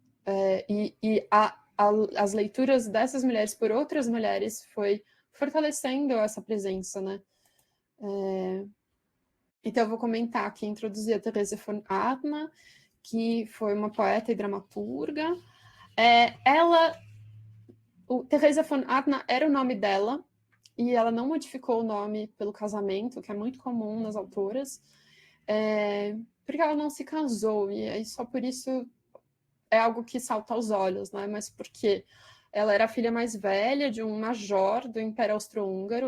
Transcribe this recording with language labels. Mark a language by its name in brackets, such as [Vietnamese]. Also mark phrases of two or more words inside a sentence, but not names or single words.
[Portuguese] As leituras dessas mulheres por outras mulheres foi fortalecendo essa presença, né? Então, eu vou comentar aqui, introduzir a Theresa von Arnim, que foi uma poeta e dramaturga. Theresa von Arnim era o nome dela, e ela não modificou o nome pelo casamento, que é muito comum nas autoras, porque ela não se casou, e aí só por isso é algo que salta aos olhos, né? Mas porque ela era a filha mais velha de um major do Império Austro-Húngaro.